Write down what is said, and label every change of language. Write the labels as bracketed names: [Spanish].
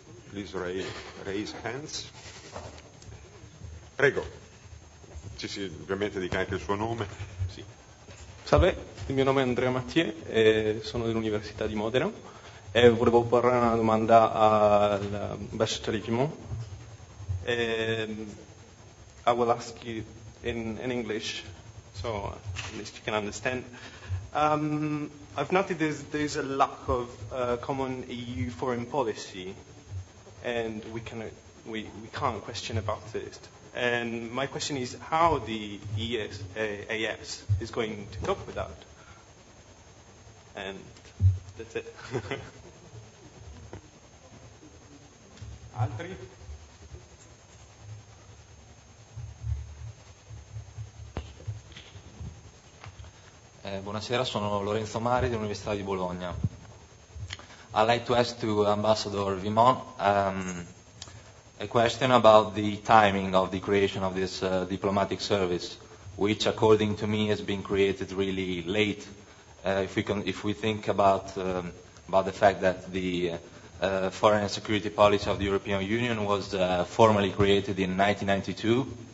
[English] Please raise hands. Prego. [Italian] Sì, ovviamente dica anche il suo nome. Sì. Salve, il mio nome è Andrea Mathieu e sono dell'Università di Modena e volevo porre una domanda al Bachelor Tourism. [English] I will ask you in English, so at least you can understand. I've noted there's a lack of common EU foreign policy, and we can't question about it. And my question is how the EAS is going to cope with that. And that's it. [Italian] Altri? Buonasera, sono Lorenzo Mari dell'Università di Bologna. [English] I'd like to ask to Ambassador Vimon a question about the timing of the creation of this diplomatic service, which, according to me, has been created really late. If we think about the fact that the foreign and security policy of the European Union was formally created in 1992,